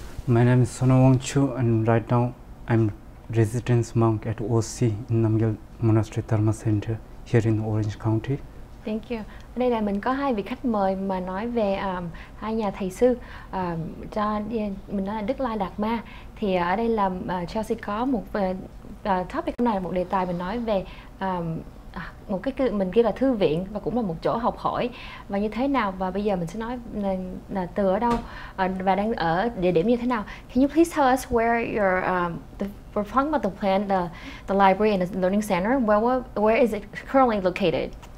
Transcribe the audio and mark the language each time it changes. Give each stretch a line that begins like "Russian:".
English: My name is Sonam Wangchuk, and right now I'm residence monk at OC in Namgyal Monastery Dharma Center here in Orange County. Thank you.
Vietnamese: Ở đây là mình có hai vị khách mời mà nói về hai nhà thầy sư cho mình nói là Đức Lai Đạt Ma. Thì ở đây là Chelsea có một topic hôm nay là một đề tài mình nói về một cái mình kêu là thư viện và cũng là một chỗ học hỏi và như thế nào, và bây giờ mình sẽ nói là từ ở đâu và đang ở địa điểm như thế nào.
English: Can you please tell us where we're talking about the plan, the library and the learning center. Where is it currently located?